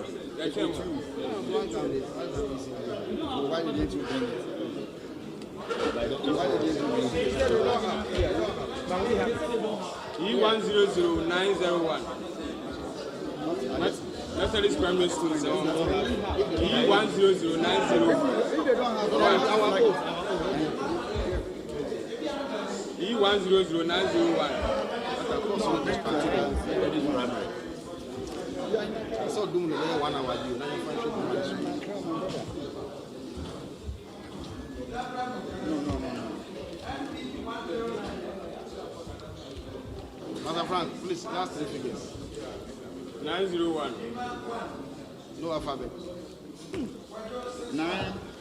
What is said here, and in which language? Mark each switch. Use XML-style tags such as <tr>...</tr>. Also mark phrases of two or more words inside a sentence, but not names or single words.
<en>Why did you bring it? E100901. Methodist Primary School. E100901. E100901. I saw doing the 1 hour. No. Mother Frank, please, last 3 figures. 901. No alphabet. 901.</en>